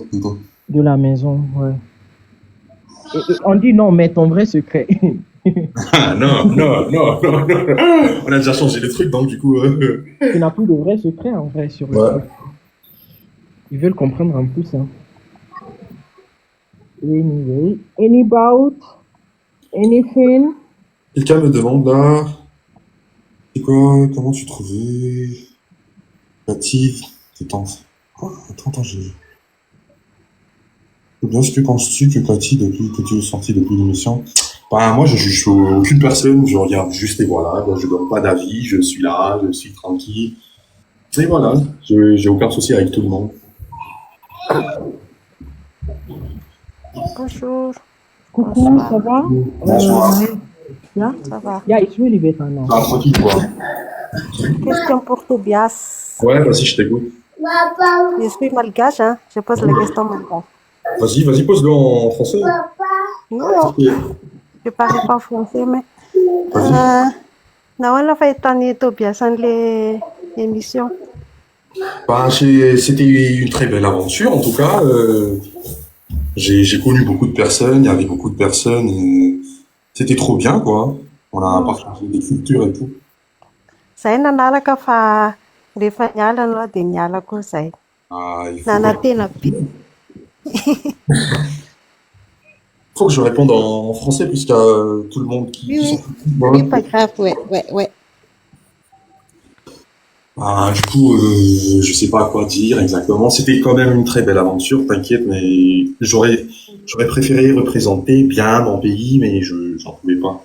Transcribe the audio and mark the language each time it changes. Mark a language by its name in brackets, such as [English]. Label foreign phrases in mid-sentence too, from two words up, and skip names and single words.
[French] Plutôt. De la maison, ouais. Et on dit non, mais ton vrai secret. Ah non, non, non, non, non. On a déjà changé les trucs, donc du coup. Tu n'as plus de vrai secret en vrai sur le Ouais. truc. Ils veulent comprendre en plus. Hein. [English] Anyway, any doubt? Anything? [French] Quelqu'un me demande là, c'est quoi, comment tu trouvais Cathy, attends, Bien, ce que penses-tu que Cathy, depuis que tu es sorti depuis l'émission? Bah, moi, je juge aucune personne, je regarde juste et voilà, je donne pas d'avis, je suis là, je suis tranquille. Et voilà, j'ai aucun souci avec tout le monde. Bonjour, Coucou, bonsoir. ça va? Bonsoir. Yeah? Ça va. [English] Yeah, it's really better now. [French] Ah, tranquille, quoi. Question pour Tobias. Ouais, vas-y, je t'écoute. Je suis malgache, hein. Je pose la question malgache. Vas-y, pose-le en français. Non, Ok. je parle pas français, mais Vas-y. [Malagasy] Na wala fa itani Tobias [French] les émissions. Ben, c'était une très belle aventure, en tout cas. J'ai connu beaucoup de personnes, il y avait beaucoup de personnes, et c'était trop bien, quoi. On a partagé des cultures et tout. [Malagasy] Zay nanaraka fa rehefa niala anao dia niala koa zay. Ah, Nanantena be. [French] faut que je réponde en français, puisqu'il y a tout le monde qui Oui, sont... oui, pas grave, ouais. Ah, du coup, je sais pas quoi dire exactement. C'était quand même une très belle aventure, t'inquiète, mais j'aurais préféré représenter bien mon pays, mais j'en pouvais pas.